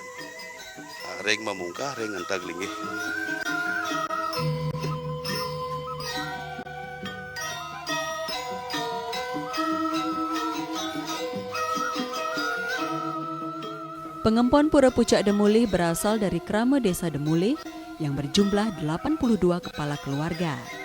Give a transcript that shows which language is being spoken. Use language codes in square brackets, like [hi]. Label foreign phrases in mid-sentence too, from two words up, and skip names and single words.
[ban] Ring memungkah ring entag linggih. [id] Pengempon Pura Pucak Demulih berasal dari krama desa Demulih yang berjumlah 82 kepala keluarga.